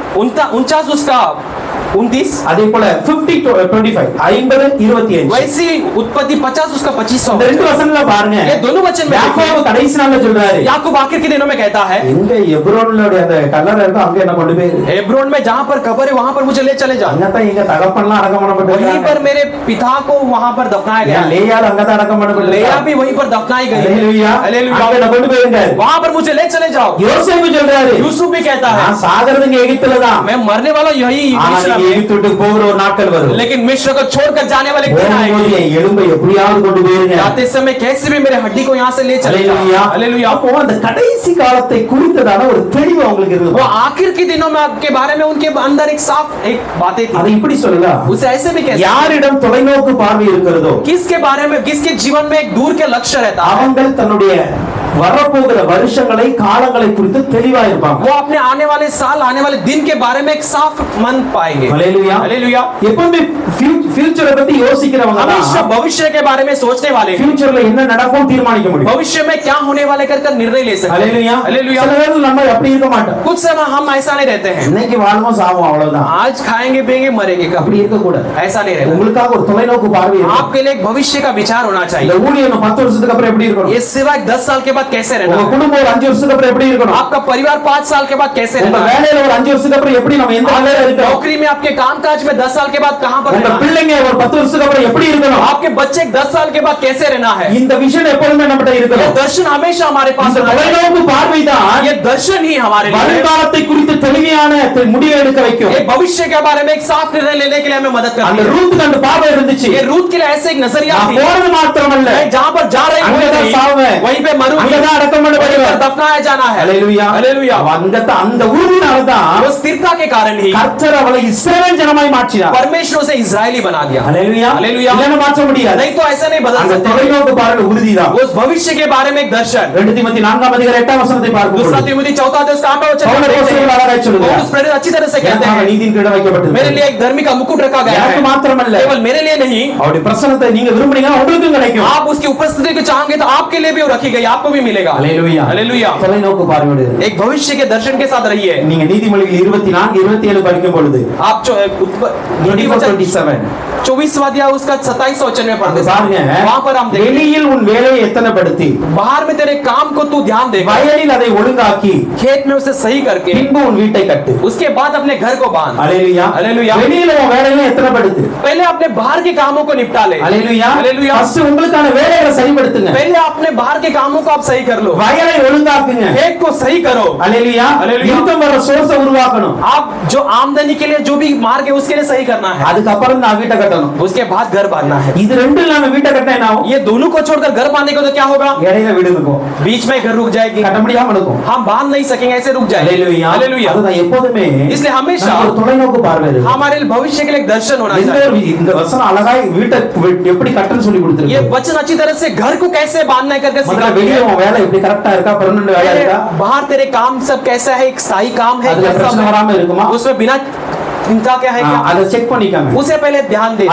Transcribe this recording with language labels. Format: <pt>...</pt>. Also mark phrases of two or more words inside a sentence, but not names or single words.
<hi>49 उसका 29,</hi> <ta>அதே போல 50:25 50:25</ta> <hi>वैसी उत्पत्ति 50 उसका 25</hi> <ta>இந்த ரெண்டு வசனங்கள பாருங்க.</ta> <hi>ये दोनों वचन में</hi> <ta>யாக்கோபு கடைசி நாள்ல சொல்றாரு,</ta> <hi>याकूब आखिर के दिनों में कहता है,</hi> <ta>எங்க எப்ரோன்ல அந்த கல்லறை இருக்கோ அங்க என்ன கொண்டு போய்</ta> <hi>हेब्रोन में जहां पर कब्र है वहां पर मुझे ले चले जाओ।</hi> <ta>அங்கதான் எங்க தகப்பன்லாம் அடக்கம்</ta> <hi>वहीं</hi> <ta>பண்ணப்பட்டிருக்காங்க.</ta> <hi>पर मेरे पिता को वहां पर दफनाया गया है।</hi> <ta>லேயாள் அங்கதான் அடக்கம்</ta> <hi>लेया</hi> <ta>பண்ணப்பட்டிருக்காங்க.</ta> <hi>भी वहीं पर दफनाई गई है।</hi> <ta>ஹalleluya.</ta> <hi>हालेलुया।</hi> <ta>அங்க என்ன கொண்டு போயிருங்க.</ta> <hi>वहां पर मुझे ले चले जाओ।</hi> <ta>யோசேப்பு சொல்றாரு,</ta> <hi>यूसुफ भी कहता है,</hi> <ta>நான் சாகறதுங்க எகிப்துல தான்.</ta> <hi>मैं मरने वाला यही</hi> <ta>ஆனா</ta> <hi>मिस्र</hi> <ta>நீங்க</ta> <hi>में,</hi> <ta>எகிப்து விட்டு போகிற ஒரு நாட்கள் வரும்.</ta> <hi>लेकिन मिस्र को छोड़कर जाने वाले दिन</hi> <ta>போகும்போது</ta> <hi>आएंगे।</hi> <ta>என் எலும்பை எப்படியாவது கொண்டு போயிருங்க.</ta> <hi>जाते समय कैसे भी मेरे हड्डी को यहाँ से ले चले जाओ।</hi> <ta>ஹalleluya.</ta> <hi>हालेलुया।</hi> <ta>அப்போ அந்த கடைசி காலத்தை குறித்ததான ஒரு தெளிவு உங்களுக்கு</ta> <hi>वो</hi> <ta>இருக்குது.</ta> <hi>आखिर के दिनों में आपके बारे में उनके अंदर एक साफ एक बातें</hi> <ta>அதை</ta> <hi>थी।</hi> <ta>இப்படி சொல்லலாம்,</ta> <hi>उसे ऐसे भी कहते हैं,</hi> <ta>யாரிடம் தொலைநோக்கு பார்வை இருக்கிறதோ</ta> <hi>किसके बारे में किसके जीवन में एक दूर के लक्ष्य रहता है,</hi> <ta>அவங்கள் தன்னுடைய வரப்போகிற வருஷங்களை காலங்களை குறித்து தெளிவா இருப்பாங்க.</ta> <hi>वो अपने आने वाले साल आने वाले दिन के बारे में एक साफ मन पाएंगे।</hi> <ta>ஹalleluya.</ta> <hi>हालेलुया।</hi> <ta>எப்பவுமே ஃபியூச்சரை பத்தி யோசிக்கிறவங்க</ta> <hi>हमेशा भविष्य के बारे में सोचने वाले हैं।</hi> <ta>ஃபியூச்சர்ல என்ன நடக்கும் தீர்மானிக்க முடியும்.</ta> <hi>भविष्य में क्या होने वाले कर निर्णय ले सकते हैं।</hi> <ta>ஹalleluya.</ta> <hi>हालेलुया।</hi> <ta>சில நேரத்துல நம்ம அப்படி இருக்க மாட்டோம்.</ta> <hi>कुछ समय हम ऐसा नहीं रहते हैं,</hi> <ta>இன்னைக்கு வாழ்வோம் சாவோம் அவ்வளவுதான்.</ta> <hi>आज खाएंगे पिएंगे मरेंगे कब,</hi> <ta>அப்படி இருக்க கூடாது.</ta> <hi>ऐसा नहीं रहता।</hi> <ta>உங்களுக்காக ஒரு தொலைநோக்கு பார்வை இருக்கணும்.</ta> <hi>आपके लिए एक भविष्य का विचार होना</hi> <ta>இந்த</ta> <hi>चाहिए।</hi> <ta>ஊழியம் 10 வருஷத்துக்கு அப்புறம் எப்படி இருக்கணும்?</ta> <hi>ये सेवा 10 साल के बाद कैसे रहना</hi> <ta>உங்க</ta> <hi>है,</hi> <ta>குடும்பம் ஒரு 5 வருஷத்துக்கு அப்புறம் எப்படி இருக்கணும்?</ta> <hi>आपका परिवार 5 साल के बाद कैसे</hi> <ta>உங்க</ta> <hi>रहना है,</hi> <ta>வேலையில ஒரு 5 வருஷத்துக்கு அப்புறம் எப்படி நம்ம எந்த வேலையில இருக்கோம்?</ta> <hi>नौकरी में आपके कामकाज में 10 साल के बाद कहां पर</hi> <ta>உங்க</ta> <hi>रहना है,</hi> <ta>பிள்ளைங்க ஒரு 10 வருஷத்துக்கு அப்புறம் எப்படி இருக்கணும்?</ta> <hi>आपके बच्चे 10 साल के बाद कैसे रहना है।</hi> <ta>இந்த விஷன் எப்பொழுதுமே நம்மகிட்ட</ta> <hi>ये</hi> <ta>இருக்கணும்.</ta> <hi>दर्शन हमेशा हमारे पास</hi> <ta>இந்த</ta> <hi>होना चाहिए।</hi> <ta>தொலைநோக்கு பார்வை தான்</ta> <hi>ये दर्शन ही हमारे लिए</hi> <ta>வருங்காலத்தை குறித்து தெளிவான முடிவை எடுக்க வைக்கும்.</ta> <hi>एक भविष्य के बारे में एक साफ निर्णय लेने के लिए हमें मदद</hi> <ta>அந்த</ta> <hi>करती है।</hi> <ta>ரூத்துக்கு அந்த பார்வை இருந்துச்சு.</ta> <hi>ये रूत के लिए ऐसे एक नजरिया</hi> <ta>நான்</ta> <hi>थी,</hi> <ta>போறது மாத்திரமல்ல,</ta> <hi>मैं जहां पर जा रही हूं</hi> <ta>அங்கதான் சாவேன்,</ta> <hi>वहीं पे मरूंगी,</hi> <ta>அங்கதான் அடக்கம்</ta> <hi>वहीं पर</hi> <ta>பண்ணப்படுவேன்.</ta> <hi>दफनाया जाना है।</hi> <ta>ஹalleluya.</ta> <hi>हालेलुया।</hi> <ta>அங்கதான் அந்த உறுதினால தான்</ta> <hi>वो स्थिरता के कारण ही</hi> <ta>கர்த்தர் அவளை இஸ்ரவேல் ஜனமாய் மாற்றினார்.</ta> <hi>परमेश्वर उसे इजरायली बना दिया।</hi> <ta>ஹalleluya.</ta> <hi>हालेलुया।</hi> <ta>இல்லைன்னா மாற்ற முடியாது.</ta> <hi>नहीं तो ऐसा नहीं बदल</hi> <ta>அந்த</ta> <hi>सकते।</hi> <ta>தொலைநோக்கு பார்வை உறுதிதான்.</ta> <hi>उस भविष्य के बारे में एक दर्शन।</hi> <ta>2 தீமோத்தி 4 அதிகாரம் 8 வசனத்தை</ta> <hi>दूसरा</hi> <ta>பார்க்கும்போது</ta> <hi>तिमुथी 4 अध्याय उसका 8वां वचन</hi> <ta>பவுல்</ta> <hi>में देखते</hi> <ta>அப்போஸ்தலன்</ta> <hi>हैं।</hi> <ta>அழகாய் சொல்லுகிறார்,</ta> <hi>पौलुस प्रेरित अच्छी तरह से कहते</hi> <ta>எனக்காக</ta> <hi>हैं,</hi> <ta>நீதியின் கிரீடம் வைக்கப்பட்டது.</ta> <hi>मेरे लिए एक धर्मी का मुकुट रखा गया</hi> <ta>எனக்கு</ta> <hi>है,</hi> <ta>மாத்திரமல்ல,</ta> <hi>केवल मेरे लिए नहीं,</hi> <ta>அவருடைய பிரசன்னத்தை நீங்க விரும்புனீங்கன்னா உங்களுக்கும் கிடைக்கும்.</ta> <hi>आप उसकी उपस्थिति को चाहोगे तो आपके लिए भी वो रखी गई, आपको भी मिलेगा।</hi> <ta>ஹalleluya.</ta> <hi>हालेलुया।</hi> <ta>தொலைநோக்கு பார்வையோடு இரு.</ta> <hi>एक भविष्य के दर्शन के साथ रहिए।</hi> <ta>நீங்க நீதிமொழிகள் 24 27 படிக்கும் பொழுது</ta> <hi>आप 24-27 24वां अध्याय उसका 27वां वचन में पढ़ते</hi> <ta>பாருங்க,</ta> <hi>वहां पर हम देखते</hi> <ta>வெளியில் உன் வேலையை எத்தனைப்படுத்தி</ta> <hi>बाहर में तेरे काम को तू ध्यान दे,</hi> <ta>வயலில் அதை ஒழுங்காக்கி</ta> <hi>खेत में उसे सही करके</hi> <ta>பின்பு உன் வீட்டை கட்டு.</ta> <hi>उसके बाद अपने घर को बांध।</hi> <ta>ஹalleluya. ஹalleluya. வெளியில உன் வேலையை எத்தனைப்படுத்து.</ta> <hi>पहले अपने बाहर के कामों को निपटा ले।</hi> <ta>ஹalleluya.</ta> <hi>हालेलुया।</hi> <ta>ஃபர்ஸ்ட் உங்களுக்கான வேலைகளை சரிப்படுத்துங்க.</ta> <hi>पहले अपने बाहर के कामों को आप सही कर लो,</hi> <ta>வயலை ஒழுங்காக்குங்க.</ta> <hi>खेत को सही करो।</hi> <ta>ஹalleluya. ஹalleluya. இன்கம் வர சோர்ஸ் உருவாக்கணும்.</ta> <hi>आप जो आमदनी के लिए जो भी मार्ग है उसके लिए सही करना है।</hi> <ta>அதுக்கு அப்புறம் நான் வீட்டை கட்ட கட்டணும்.</ta> <hi>उसके बाद घर बांधना है.</hi> <ta>இது ரெண்டும் இல்லாம வீட்டை கட்டினா என்ன ஆகும்?</ta> <hi>ये दोनों को छोड़कर घर बांधने को तो क्या होगा?</hi> <ta>இடையில வீடு இருக்கும்,</ta> <hi>बीच में घर रुक जाएगी,</hi> <ta>கட்ட முடியாம இருக்கும்.</ta> <hi>हम बांध नहीं सकेंगे, ऐसे रुक जाएंगे. हालेलुया.</hi> <ta>அதுதான் எப்போதுமே</ta> <hi>इसलिए हमेशा</hi> <ta>நமக்கு ஒரு தொலைநோக்கு பார்வை இருக்கு.</ta> <hi>हमारे भविष्य के लिए एक दर्शन होना</hi> <ta>இந்த</ta> <hi>चाहिए.</hi> <ta>இந்த வசனம் அழகாய் வீட்டை எப்படி கட்டணும்னு சொல்லி</ta> <hi>ये</hi> <ta>கொடுத்திருக்கு.</ta> <hi>वचन अच्छी तरह से घर को कैसे बांधना है करके</hi> <ta>முதல்ல</ta> <hi>सिखाती</hi> <ta>வெளியே</ta> <hi>है.</hi> <ta>உன் வேலை எப்படி கரெக்டா இருக்கா, பெர்மனன்ட் வேலை இருக்கா,</ta> <hi>बाहर तेरे काम सब कैसा है, एक स्थायी काम है,</hi> <ta>அதுல பிரச்சனை வராம இருக்குமா,</ta> <hi>उसमें बिना चिंता क्या है क्या,</hi> <ta>அதை செக் பண்ணிக்காம,</ta> <hi>उसे पहले ध्यान दे.</hi>